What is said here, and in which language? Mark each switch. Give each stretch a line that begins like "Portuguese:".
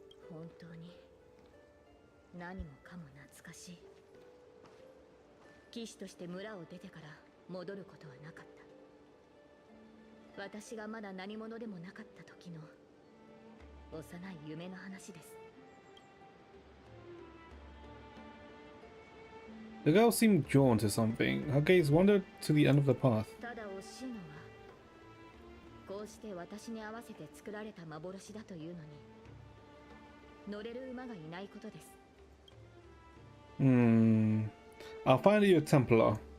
Japanese: 本当に何もかも懐かしい。騎士として村を出てから戻ることはなかった。私がまだ何者でもなかった時の幼い夢の話です。
English: The girl seemed drawn to something. Her gaze wandered to the end of the path.
Japanese: ただ惜しいのはこうして私に合わせて作られた幻だというのに乗れる馬がいないことです。
English: I'll find you a Templar.